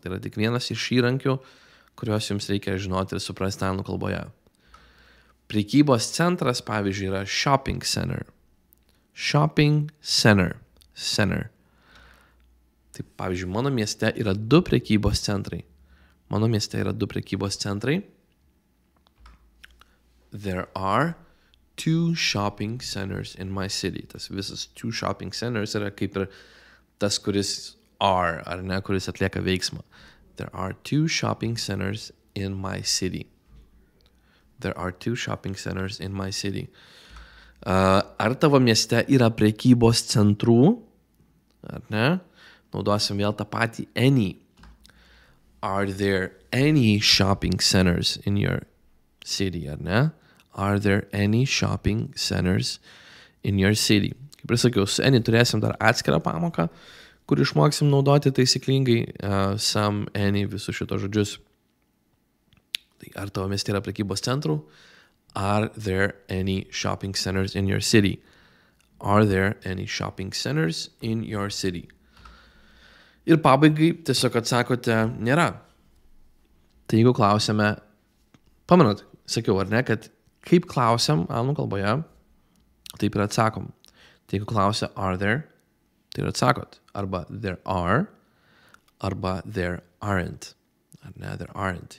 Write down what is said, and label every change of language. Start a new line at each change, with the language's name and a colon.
Lithuanian: Tai yra tik vienas iš įrankių, kuriuos jums reikia žinoti ir suprasti anglų kalboje. Prekybos centras, pavyzdžiui, yra shopping center. Shopping center. Center. Tai, pavyzdžiui, mano mieste yra 2 prekybos centrai. Mano mieste yra 2 prekybos centrai.
English: There are 2 shopping centers in my city.
Lithuanian: Tas visas 2 shopping centers yra kaip ir tas, kuris are, ar ne, kuris atlieka veiksmą.
English: There are 2 shopping centers in my city. There are 2 shopping centers in my city.
Lithuanian: Ar tavo mieste yra prekybos centrų? Ar ne? Naudosim vėl tą patį any.
English: Are there any shopping centers in your city?
Lithuanian: Ar ne?
English: Are there any shopping centers in your city?
Lithuanian: Kaip ir sakiau, su any turėsim dar atskirą pamoką, kur išmoksim naudoti taisyklingai some, any, visus šitos žodžius. Tai ar tavo mieste yra prekybos centrų?
English: Are there any shopping centers in your city? Are there any shopping centers in your city?
Lithuanian: Ir pabaigai tiesiog atsakote nėra. Tai jeigu klausėme, pamenat, sakiau ar ne, kad kaip klausiam anglų kalboje, taip ir atsakom. Tai jeigu klausia are there, tai ir atsakot. Arba there are, arba
English: there aren't.
Lithuanian: Ar ne, there aren't.